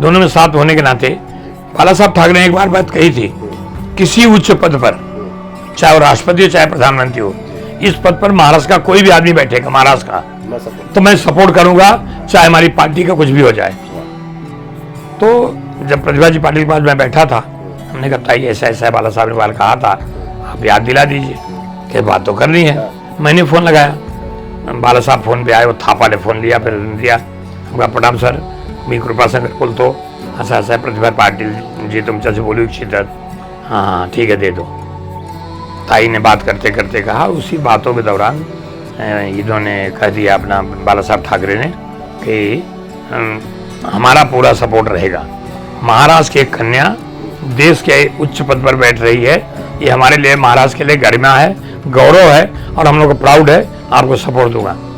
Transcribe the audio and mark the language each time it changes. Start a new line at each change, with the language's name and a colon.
Hindi: दोनों में साथ होने के नाते बाला साहब ठाकरे ने एक बार बात कही थी, किसी उच्च पद पर, चाहे वो राष्ट्रपति हो चाहे प्रधानमंत्री हो, इस पद पर महाराष्ट्र का कोई भी आदमी बैठेगा, महाराष्ट्र का, तो मैं सपोर्ट करूंगा, चाहे हमारी पार्टी का कुछ भी हो जाए। तो जब प्रतिभा जी पाटिल के पास मैं बैठा था, हमने कहा ताई ऐसा ऐसा बाला साहब ने बाल कहा था, आप याद दिला दीजिए। कि बात तो करनी है। मैंने फ़ोन लगाया, बाला साहब फ़ोन पे आए, वो थापा ने फ़ोन लिया, फिर दिया। हमका प्रणाम सर,
Marathi: मी कृपा संघ बोलतो असं असं प्रतिभा पाटिल जी तुमच्याशी बोलू इच्छितात।
Hindi: हाँ हाँ ठीक है, दे दो। ताई ने बात करते करते कहा, उसी बातों के दौरान इन्होंने कह दिया अपना बाला साहब ठाकरे ने कि हमारा पूरा सपोर्ट रहेगा। महाराष्ट्र की एक कन्या देश के उच्च पद पर बैठ रही है, ये हमारे लिए महाराष्ट्र के लिए गरिमा है, गौरव है और हम लोग को प्राउड है, आपको सपोर्ट दूंगा।